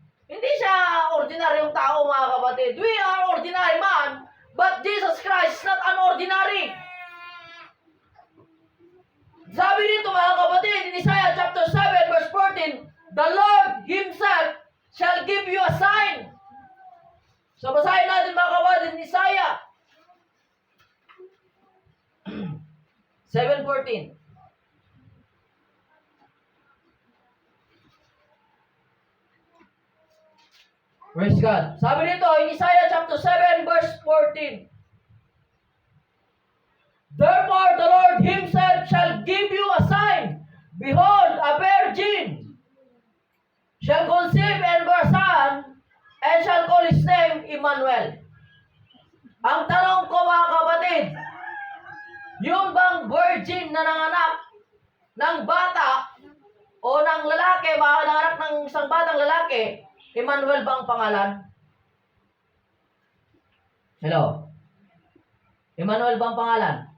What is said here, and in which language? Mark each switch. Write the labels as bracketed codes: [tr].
[tl] Hindi siya ordinaryong tao, mga kapatid. [en] We are ordinary man, but Jesus Christ is not an ordinary. [tl] Sabi dito, mga kapatid, [en] in Isaiah chapter 7 verse 14, the Lord Himself shall give you a sign. [tl] So basahin natin, mga kapatid, in Isaiah 7:14. [en] Praise God. [tl] Sabi dito, [en] in Isaiah chapter 7 verse 14. Therefore the Lord Himself shall give you a sign. Behold, a virgin shall conceive and bear a son, and shall call his name Emmanuel. [tl] Ang tanong ko, mga kapatid, yung bang virgin na nanganak ng bata o ng lalaki, nanganak ng isang batang lalaki, Emmanuel ba ang pangalan? Hello? Emmanuel ba ang pangalan?